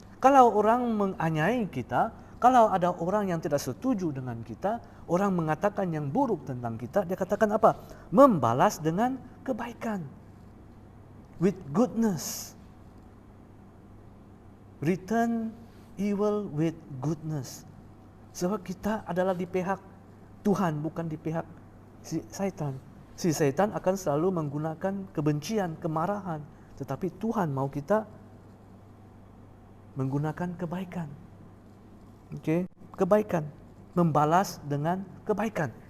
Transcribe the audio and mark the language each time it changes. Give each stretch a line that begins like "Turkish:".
Indonesian: Kalau orang menganiaya kita, kalau ada orang yang tidak setuju dengan kita, orang mengatakan yang buruk tentang kita, dia katakan apa? Membalas dengan kebaikan.
English: With goodness. Return evil with goodness.
Indonesian: Sebab kita adalah di pihak Tuhan, bukan di pihak si setan. Si setan akan selalu menggunakan kebencian, kemarahan. Tetapi Tuhan mau kita menggunakan kebaikan. Oke, kebaikan. Membalas dengan kebaikan.